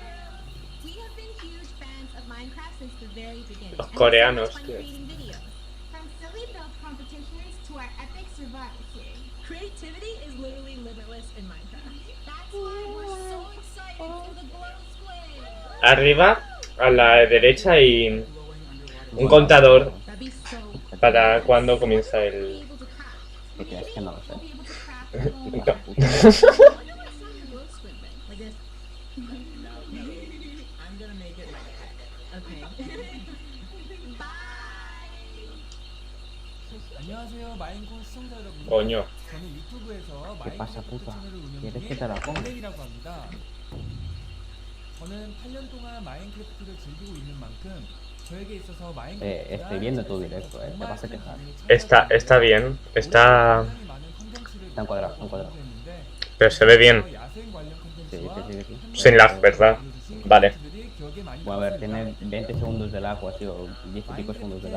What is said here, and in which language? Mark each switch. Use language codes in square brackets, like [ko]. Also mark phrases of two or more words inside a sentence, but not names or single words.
[en] We have been huge fans of Minecraft since the very beginning. [es] Los [en] and we have [es] coreanos, [en] fun [es] tío. [en] creating videos. From silly build competitions to our epic survival series. Creativity is literally limitless in Minecraft. That's why we're so excited for the glow squid. [es] Arriba, a la derecha, hay un contador [en] That'd be so cool. [es] para cuando comienza el. Porque es que no lo sé. [en] Glow squid thing, like this. I'm going to make it like a pet. Okay. Bye. [ko] 안녕하세요, 마인콘 시청자 여러분. [es] Coño. [ko] 저는 유튜브에서 [es] ¿Qué pasa, [ko] 마인크래프트 [es] puta? [ko] 채널을 운영 [es] ¿Quieres [ko] 중인 [es] que te la ponga? [ko] 블랙이라고 합니다. 저는 8년 동안 마인크래프트를 즐기고 있는 만큼 저에게 있어서 마인크래프트가 [es] estoy viendo tu directo, te vas a quejar. Está bien. Está. Está encuadrado, está encuadrado. Pero se ve bien. Sí, sí. Sin lag, ¿verdad? Vale. Bueno, a ver, tiene 20 segundos de lag o así, o 10 y pico segundos de lag.